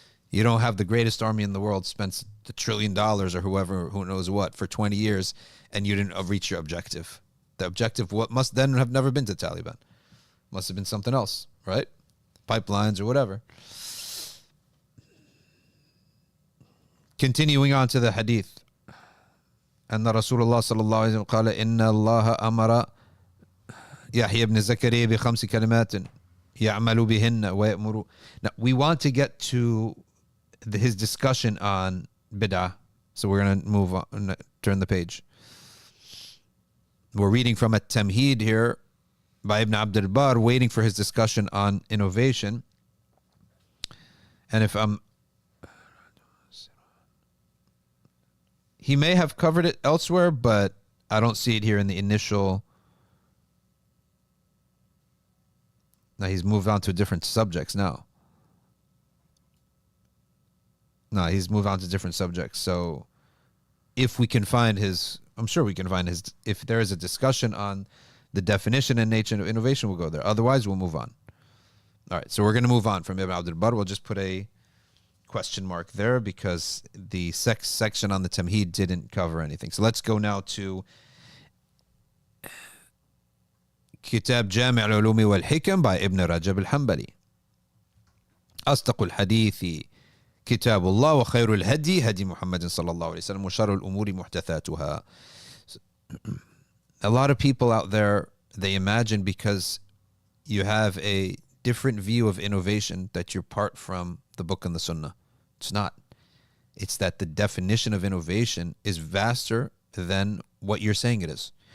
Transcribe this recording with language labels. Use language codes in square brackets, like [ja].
[en] You don't have the greatest army in the world spent $1 trillion or who knows what for 20 years, and you didn't reach your objective. The objective what must then have never been to Taliban. Must have been something else, right? Pipelines or whatever. Continuing on to the hadith. [ar] أن رسول الله صلى الله عليه وسلم قال إن الله أمر يحيى بن زكريا بخمس كلمات يعمل بهن ويأمر. [en] Now we want to get to his discussion on bid'ah, so we're going to move on, turn the page. We're reading from a Tamheed here by Ibn Abdul Barr, waiting for his discussion on innovation. And he may have covered it elsewhere, but I don't see it here in the initial. Now he's moved on to different subjects now. No, he's moved on to different subjects. So if we can find his, I'm sure we can find his, if there is a discussion on the definition and nature of innovation, we'll go there. Otherwise, we'll move on. All right, so we're going to move on from Ibn Abdul Barr. We'll just put a question mark there because the section on the Tamheed didn't cover anything. So let's go now to Kitab Jami' al-Ulumi wal-Hikam by Ibn Rajab al-Hanbali. [ar] أصدق الحديث كتاب الله وخير الهدي هدي محمد صلى الله عليه وسلم وشر الأمور محدثاتها. [en] A lot of people out there, they imagine because you have a different view of innovation that you're part from the book and the sunnah. It's not. It's that the definition of innovation is vaster than what you're saying it is.